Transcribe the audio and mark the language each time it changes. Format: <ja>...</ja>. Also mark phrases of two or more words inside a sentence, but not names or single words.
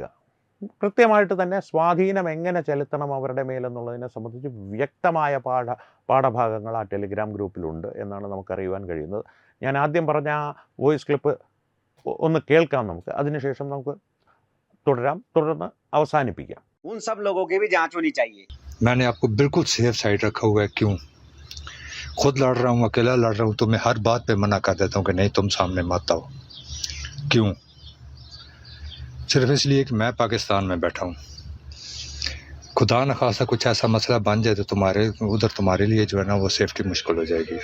<ml>കൃത്യമായിട്ട് തന്നെ സ്വാധീനം എങ്ങനെ ചെലുത്തണം അവരുടെ മേലെന്നുള്ളതിനെ സംബന്ധിച്ച് വ്യക്തമായ പാഠഭാഗങ്ങൾ ആ ടെലിഗ്രാം ഗ്രൂപ്പിലുണ്ട് എന്നാണ് നമുക്കറിയുവാൻ കഴിയുന്നത്. ഞാൻ ആദ്യം പറഞ്ഞ ആ വോയിസ് ക്ലിപ്പ് ഒന്ന് കേൾക്കാം നമുക്ക്, അതിനുശേഷം നമുക്ക് തുടർന്ന് അവസാനിപ്പിക്കാം.</ml> <hi>उन सब लोगों की भी जांच होनी चाहिए। मैंने आपको बिल्कुल</hi> <en>safe side</en> <hi>रखा हुआ है। क्यों? खुद लड़ रहा हूँ, अकेला लड़ रहा हूँ, तो मैं हर बात पे मना कर देता हूँ कि नहीं, तुम सामने मत आओ। क्यों? सिर्फ इसलिए कि मैं पाकिस्तान में बैठा हूँ। खुदा न खासा कुछ ऐसा मसला बन जाए तो तुम्हारे लिए जो है ना वो सेफ्टी मुश्किल हो जाएगी।</hi>